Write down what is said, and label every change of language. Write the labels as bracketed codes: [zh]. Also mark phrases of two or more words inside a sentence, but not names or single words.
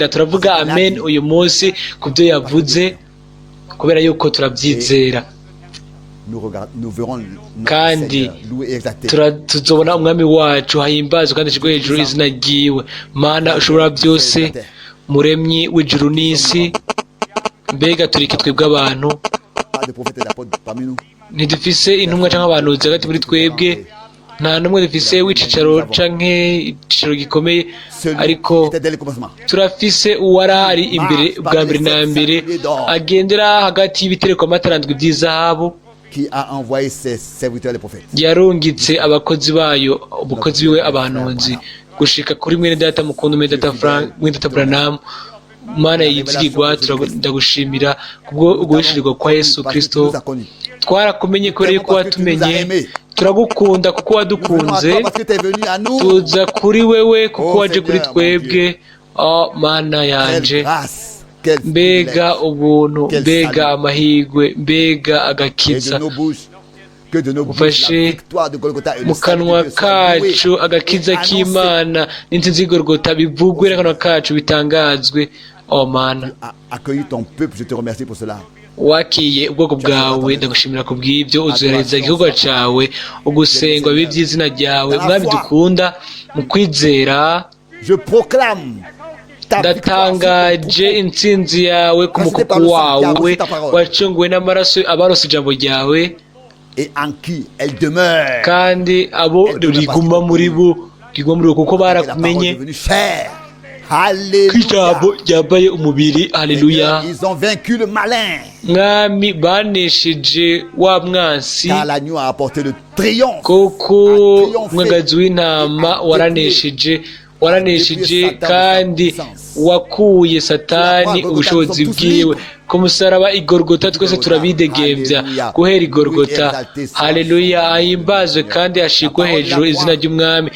[rn] Turavuga amen uyu munsi ku byo yavuze, kubera yuko turabyizera. Kandi tuzobona umwami wacu hahimbazwe kandi ashirwe hejuru izina ryiwe. Mana ushobora byose, muremyi w'ijuru n'isi, mbega turiki twebwe abantu [fr] des prophètes et d'apôtres parmi nous. [rn] ntidufise intumwa canke abahanuzi hagati muri twebwe, nta n'umwe dufise w'icicaro canke icicaro gikomeye, ariko [fr] Celui qui était dès le commencement. [rn] turafise uwari ari imbere bwa mbere na mbere, agendera hagati y'ibitereko amatarandwi by'izahabu, [fr] Qui a envoyé ses serviteurs les prophètes. [rn] yarungitse abakozi bayo, umukozi wiwe abahanuzi, gushika kuri mwene data mukunda, mwene data Frank, mwene data Branham. Mana yizigirwa, ndagushimira kubwo uguhishirirwa kwa Yesu Kristo. [fr] Nous a connus. [rn] Twarakumenye kubera yuko watumenye, turagukunda kuko wadukunze, [fr] Parce que tu es venu à nous. [rn] tuza kuri wewe kuko waje kuri twebwe. Oh Mana yanje, [fr] Quelle grâce, quelle [rn] mbega [fr] privilège. [rn] ubuntu, mbega amahirwe, mbega [fr] Et [rn] agakiza. [fr] de nos bouches, que de nos bouches [rn] Ufashe [fr] la victoire de Golgotha et le [rn] mu [fr] salut [rn] kanwa [fr] de Dieu soit loué [rn] kacu agakiza [fr] et annoncé. [rn] k'Imana n'intsinzi y'igorogota bivugwe n'akanwa kacu bitangazwe. Oh Mana, [fr] Accueillis ton peuple, je te remercie pour cela. [rn] wakiye ubwoko bwawe, ndagushimira ku bw'ibyo, uzohereza igihugu cyawe, ugusengwa bibe by'izina ryawe. Mwami dukunda, mu kwizera [fr] Je proclame ta victoire sur ton [rn] ndatangaje intsinzi yawe ku mukuku wawe wacunguwe n'amaraso abarose ijambo ryawe, [fr] et en qui elle demeure. [rn] kandi abo riguma muri bo kuko [fr] Et la parole est [rn] barakumenye, [fr] devenue chair. [rn] ko [fr] Alléluia. [rn] ijambo ryambaye umubiri. Haleluya. [fr] Ils ont vaincu le malin. [rn] Mwami, banesheje wa mwansi, [fr] Car l'agneau a apporté le triomphe. [rn] kuko umwagazi w'intama waranesheje kandi wakuye Satani ubushobozi bwiwe. Ku musaraba igorogota twese turabidegembya guhera igorogota. Haleluya, ahimbazwe kandi ashigwe hejuru izina ry'umwami.